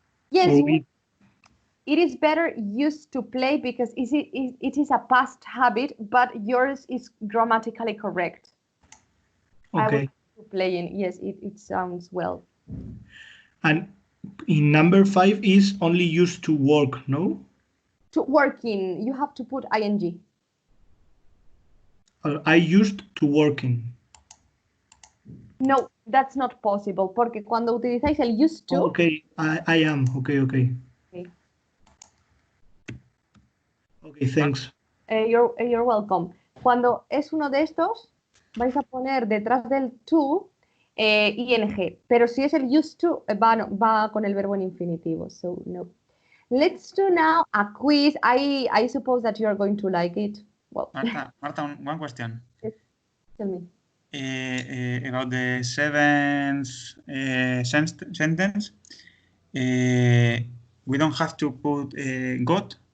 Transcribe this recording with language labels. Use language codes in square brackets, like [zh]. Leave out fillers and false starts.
[en] Yes, it is better used to play because it is a past habit, but yours is grammatically correct. Okay. I was used to playing. Yes, it sounds well. And in number 5 is only used to work, no? To working, you have to put ing. I used to working. No, that's not possible, [es] porque cuando utilizáis el used to... [en] Okay, I am. Okay. Okay, thanks. You're welcome. [es] Cuando es uno de estos, vais a poner detrás del to ing, pero si es el used to, va con el verbo en infinitivo, [en] so no. Let's do now a quiz. I suppose that you are going to like it. Well, Marta, one question. Yes. Tell me. About the 7th sentence, we don't have to put got.